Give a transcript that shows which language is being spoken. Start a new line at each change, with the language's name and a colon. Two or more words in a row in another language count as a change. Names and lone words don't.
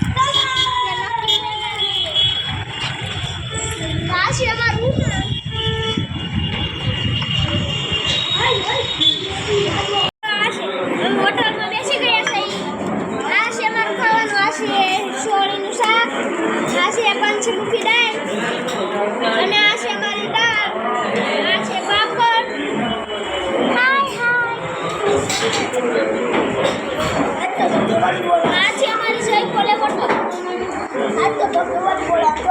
Gujarati: આ છે અમારું હોટલમાં બેસી ગયા છે। આ છે અમારું ખાવાનું। આ છે સોળીનું શાક, આ છે પંચમુખી દાળ અને આ છે અમારી દાળ, આ છે પાપડ।
Hindi: હાય आज हमारी जय भोले होटल। आज तो भगवान बोला तो